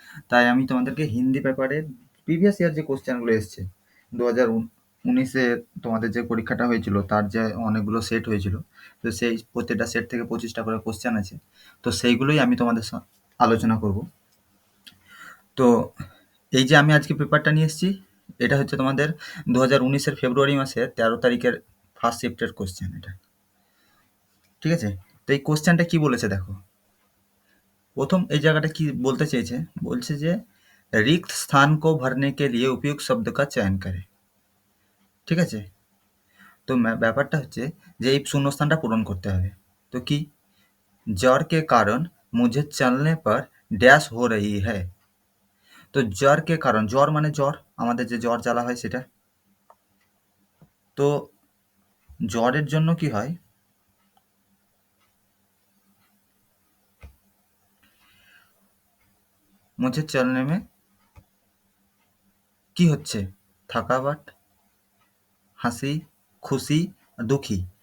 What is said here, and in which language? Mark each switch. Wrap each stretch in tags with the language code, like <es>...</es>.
<bn>তাই আমি তোমাদেরকে হিন্দি পেপারের প্রিভিয়াস ইয়ার যে কোশ্চেনগুলো এসছে 2019-এ তোমাদের যে পরীক্ষাটা হয়েছিল তার যে অনেকগুলো সেট হয়েছিল, তো সেই প্রত্যেকটা সেট থেকে 25টা করে কোশ্চেন আছে। তো সেইগুলোই আমি তোমাদের আলোচনা করব। তো এই যে আমি আজকে পেপারটা নিয়ে এসেছি, এটা হচ্ছে তোমাদের 2019-এর ফেব্রুয়ারি মাসের 13 তারিখের ফার্স্ট শিফটের কোশ্চেন এটা। ঠিক আছে, তো এই কোশ্চেনটা কি বলেছে দেখো। প্রথম এই জায়গাটা কি বলতে চেয়েছে, বলছে যে</bn> <hi>रिक्त स्थान को भरने के लिए उपयुक्त शब्द का चयन करें।</hi> <bn>ঠিক আছে, তো ব্যাপারটা হচ্ছে যে এই শূন্যস্থানটা পূরণ করতে হবে। তো কি, জ্বর</bn> <hi>के कारण मुझे चलने पर डैश हो रही है।</hi> <bn>তো জ্বর কে কারণ, জ্বর মানে জ্বর, আমাদের যে জ্বর জ্বালা হয় সেটা। তো জ্বরের জন্য কি হয়,</bn> <hi>মুঝে চলনে মে</hi> <bn>কি হচ্ছে, থাকাওয়াট, হাসি, খুশি, দুঃখী।</bn>